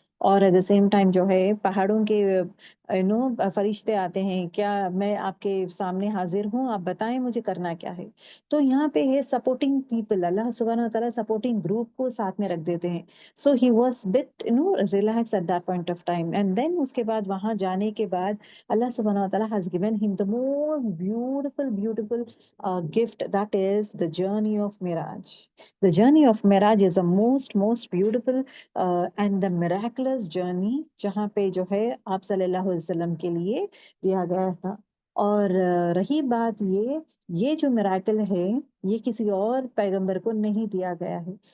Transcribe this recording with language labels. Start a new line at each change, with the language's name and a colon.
Urdu: اور
English: at the same time
Urdu: جو ہے پہاڑوں کے فرشتے آتے ہیں، کیا میں آپ کے سامنے حاضر ہوں، آپ بتائیں مجھے کرنا کیا ہے. تو یہاں پہ ہے سپورٹنگ پیپل، اللہ سبحانہ و تعالیٰ سپورٹنگ گروپ کو ساتھ میں رکھ دیتے ہیں.
English: So he was but relax at that point of time. And then
Urdu: اس کے بعد وہاں جانے کے بعد
English: Allah subhanahu wa ta'ala has given him the most beautiful gift, that is the journey of Miraj. The journey of Miraj is the most beautiful and the miraculous journey
Urdu: جہاں پہ جو ہے آپ صلی اللہ علیہ وسلم کے لیے دیا گیا تھا. اور رہی بات یہ جو میراکل ہے یہ کسی اور پیغمبر کو نہیں دیا گیا ہے.